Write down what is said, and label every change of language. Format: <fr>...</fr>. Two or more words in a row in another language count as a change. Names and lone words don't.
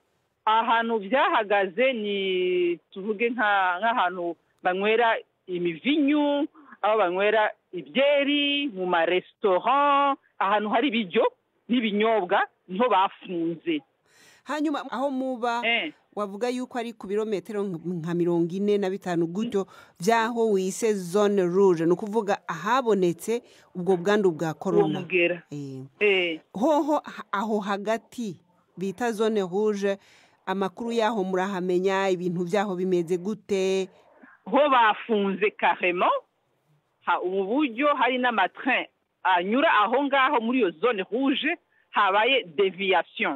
<rn>Ahantu byahagaze ni tuvuge nk'ahantu banywera imivinyu, aho banywera ibyeri, mu marestaurant, ahantu hari ibiryo n'ibinyobwa niho bafunze. Hanyuma aho muba wavuga yuko ari ku birometero nka 45 gutyo vyaho wise</rn> <fr>zone rouge,</fr> <rn>no kuvuga ahabonetse ubwo bwandu bwa corona. Hoho aho hagati bita</rn> <fr>zone rouge,</fr> <rn>amakuru yaho murahamenya, ibintu vyaho bimeze gute? Ho bafunze carrément, ubu buryo hari n'amatrain anyura aho ngaho muri iyo</rn> <fr>zone rouge</fr> <rn>habaye deviation</rn>